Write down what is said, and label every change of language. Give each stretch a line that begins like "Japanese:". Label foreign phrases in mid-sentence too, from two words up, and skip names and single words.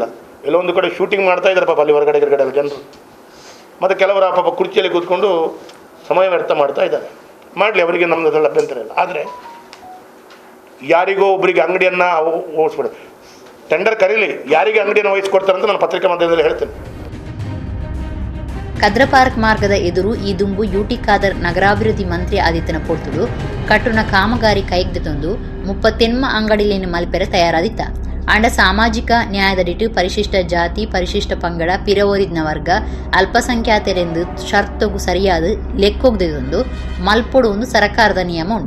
Kannada: ಎಲ್ಲೊಂದು ಕಡೆ ಶೂಟಿಂಗ್ ಮಾಡ್ತಾ ಇದ್ದಾರೆ ಪಾಪ ಅಲ್ಲಿ ಹೊರಗಡೆ ಜನರು. ಮತ್ತು ಕೆಲವರ ಪಾಪ ಕುರ್ಚಿಯಲ್ಲಿ ಕೂತ್ಕೊಂಡು ಸಮಯ ವ್ಯರ್ಥ ಮಾಡ್ತಾ ಇದ್ದಾರೆ. ಮಾಡಲಿ, ಅವರಿಗೆ ನಮ್ಮದೆಲ್ಲ ಅಭ್ಯಂತರ ಇಲ್ಲ. ಆದರೆ ಯಾರಿಗೋ ಒಬ್ಬರಿಗೆ ಅಂಗಡಿಯನ್ನು ಓಡಿಸ್ಬಿಡು, ಟೆಂಡರ್ ಕರೀಲಿ, ಯಾರಿಗೆ ಅಂಗಡಿಯನ್ನು ವಹಿಸ್ಕೊಡ್ತಾರೆ ಅಂತ ನಾನು ಪತ್ರಿಕಾ ಮಾಧ್ಯಮದಲ್ಲಿ ಹೇಳ್ತೇನೆ.
Tulu: ಕದ್ರ ಪಾರ್ಕ್ ಮಾರ್ಗದ ಎದುರು ಈ ದುಂಬು ಯುಟಿ ಖಾದರ್ ನಗರಾಭಿವೃದ್ಧಿ ಮಂತ್ರಿ ಆದಿತ್ಯನ ಪೊರ್ತುಡು ಕಟ್ಟುನ ಕಾಮಗಾರಿ ಕೈಗ್ದೊಂದು 38 ಅಂಗಡಿಲೇನು ಮಲ್ಪೆರೆ ತಯಾರಾದಿತ್ತ. ಅಂಡ ಸಾಮಾಜಿಕ ನ್ಯಾಯದಡಿಟ್ಟು ಪರಿಶಿಷ್ಟ ಜಾತಿ, ಪರಿಶಿಷ್ಟ ಪಂಗಡ, ಪಿರವರಿದ್ನ ವರ್ಗ, ಅಲ್ಪಸಂಖ್ಯಾತರೆಂದು ಷರ್ತುಗು ಸರಿಯಾದ ಲೆಕ್ಕೊಗ್ದೊಂದು ಮಲ್ಪೊಡು ಒಂದು ಸರ್ಕಾರದ ನಿಯಮ ಉಂಡು.